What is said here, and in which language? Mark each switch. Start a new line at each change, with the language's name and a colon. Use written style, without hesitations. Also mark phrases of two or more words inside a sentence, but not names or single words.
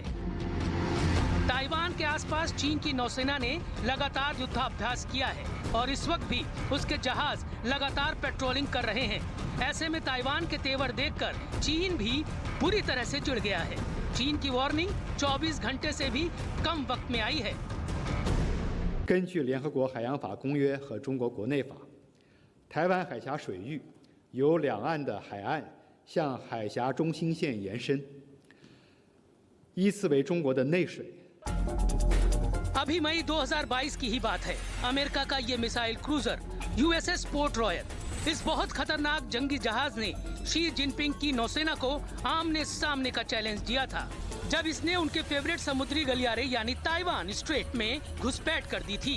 Hindi: ताइवान के आसपास चीन की नौसेना ने लगातार युद्धाभ्यास किया है और इस वक्त भी उसके जहाज लगातार पेट्रोलिंग कर रहे हैं। ऐसे में ताइवान के तेवर देखकर चीन भी बुरी तरह से चिढ़ गया है। चीन की वार्निंग 24 घंटे से भी कम वक्त में आई है।
Chinese: 根据联合国海洋法公约和中国国内法，台湾海峡水域由两岸的海岸向海峡中心线延伸，依次为中国的内水。
Hindi: अभी मई 2022 की ही बात है। अमेरिका का ये
English: missile cruiser
Hindi: यूएसएस पोर्ट रॉयल इस बहुत खतरनाक जंगी जहाज ने शी जिनपिंग की नौसेना को आमने सामने का चैलेंज दिया था, जब इसने उनके फेवरेट समुद्री गलियारे यानी ताइवान स्ट्रेट में घुसपैठ कर दी थी।